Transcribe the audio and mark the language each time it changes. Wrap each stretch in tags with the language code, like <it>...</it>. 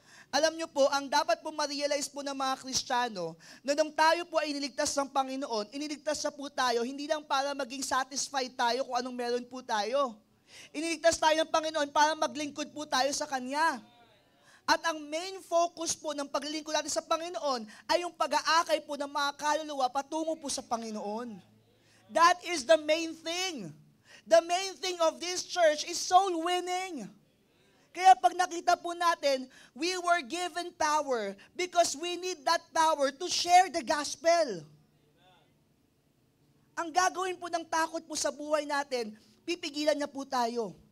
<tl>Alam nyo po, ang dapat po ma-realize po ng mga Kristiyano, na nung tayo po ay iniligtas ng Panginoon, iniligtas na po tayo, hindi lang para maging satisfied tayo kung anong meron po tayo. Iniligtas tayo ng Panginoon para maglingkod po tayo sa Kanya. At ang main focus po ng paglilingkod natin sa Panginoon ay yung pag-aakay po ng mga kaluluwa patungo po sa Panginoon.</tl> <en>That is the main thing. The main thing of this church is soul winning.</en> <tl>Kaya pag nakita po natin,</tl> <en>we were given power because we need that power to share the gospel.</en> <tl>Ang gagawin po ng takot po sa buhay natin, pipigilan na po tayo.</tl>